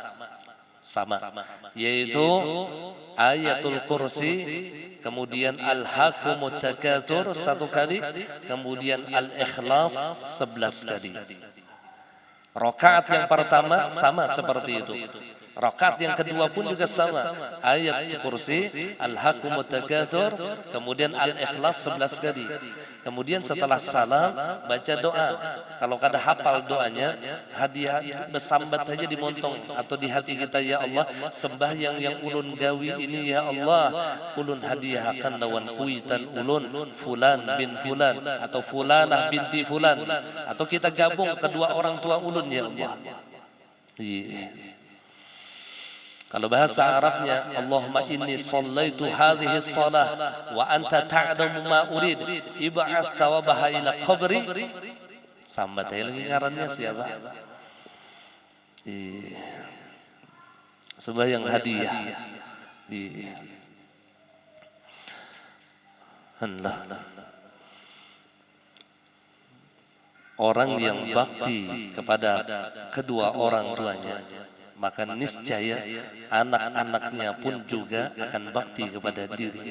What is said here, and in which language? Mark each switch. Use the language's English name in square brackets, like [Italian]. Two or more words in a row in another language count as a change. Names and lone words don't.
[Indonesian] Yaitu ayatul kursi, kemudian al-hakumut takatsur 1 kali, kemudian al-ikhlas 11 kali. Rakaat yang pertama sama seperti itu. Rakaat yang kedua pun juga sama. Ayat kursi, al-hakumut takatsur, kemudian al-ikhlas 11 kali. Kemudian setelah salam baca doa. [Banjar] Kalau kada hafal doanya, hadiah besambat saja di montong atau di hati kita, ya Allah, sembahyang yang ulun gawi ini ya Allah, ulun hadiahkan lawan kuitan ulun [Arabic] فلان بن فلان [Banjar] atau [Arabic] فلانة بنت فلان, [Banjar] atau kita gabung kedua orang tua ulun ya Allah. [Indonesian] Kalau bahasa Arabnya, [Arabic] اللهم إني صليت هذه الصلاة وأنت تعلم ما أريد ابعث ثوابها إلى قبري. [Banjar] Sambat lagi ngarannya siapa? [Indonesian] Sembahyang hadiah. Hendak orang yang bakti kepada kedua orang tuanya, maka niscaya anak-anaknya pun juga akan bakti kepada dirinya.